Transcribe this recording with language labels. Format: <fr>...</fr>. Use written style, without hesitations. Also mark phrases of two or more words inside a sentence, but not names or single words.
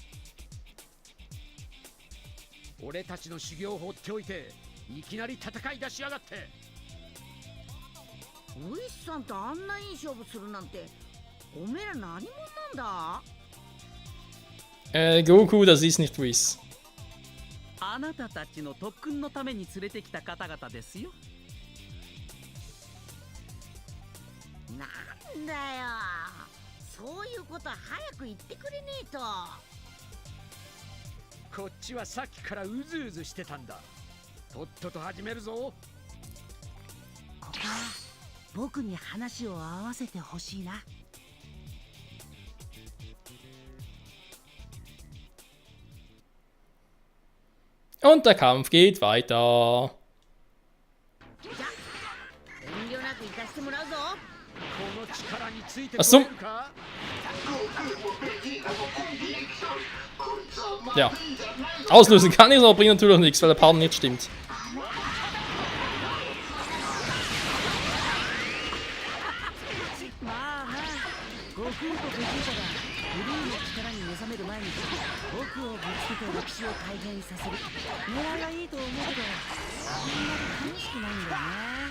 <ja>俺たちの修行を放っておいていきなり戦い出しやがって。ウィスさんとあんないい勝負するなんて、おめえら何者なんだ？</ja> <de>Goku, das ist nicht Whis.</de> <ja>あなたたちの特訓のために連れてきた方々ですよ。なんだよ、そういうことは早く言ってくれねえと。こっちはさっきからうずうずしてたんだ。とっとと始めるぞ。ここは僕に話を合わせてほしいな。</ja> <de>Und der Kampf geht weiter.</de> <ja>遠慮なく行かせてもらうぞ。この力について</ja> <de>Was</de> <ja>こ</ja> <de>zum?</de> <ja>れるか。</ja> <de>Ja. Auslösen kann ich es, aber bringt natürlich nichts, weil der Partner nicht stimmt.</de> <ja>まあな、悟空とベジータがブルーの力に目覚める前に僕をぶつけて歴史を改変させる狙いはいいと思うけど、あんまり楽しくないんだよね。</ja>